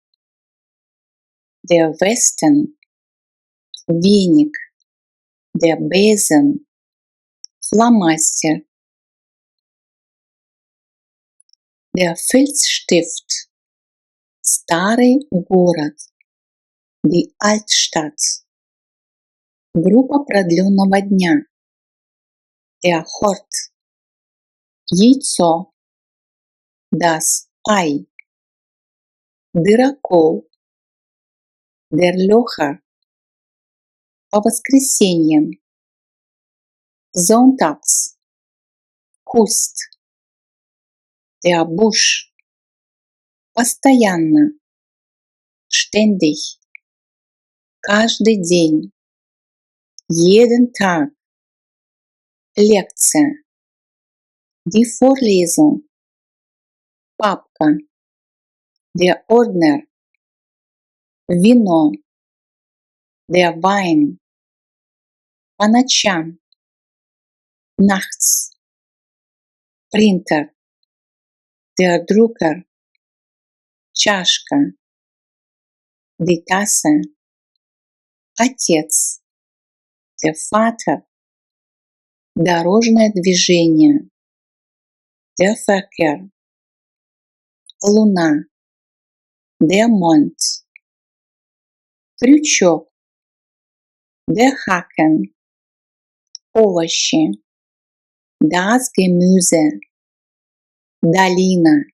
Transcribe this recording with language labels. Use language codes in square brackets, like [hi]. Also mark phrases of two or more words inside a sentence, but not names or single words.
[de] der Westen, веник, der Besen, фломастер, der Filzstift, [ru] старый город, [de] die Altstadt, [ru] Группа продленного дня. [de] Der Hort. Яйцо. Das Ei. Дырокол. Der Löcher. [ru] По воскресеньям. [de] Sonntags. Куст. Der Busch. [ru] Постоянно. Ständig. Каждый день. [de] Jeden Tag. Лекция. Die Vorlesung. Папка. Der Ordner. Вино. Der Wein. [ru] По ночам. [de] Nachts. Принтер. Der Drucker. Чашка. Die Tasse. Отец. Der Vater. [ru] Дорожное движение. [de] Der Verkehr. Луна. Der Mond. Крючок. Der Haken. Овощи. Das Gemüse. Долина.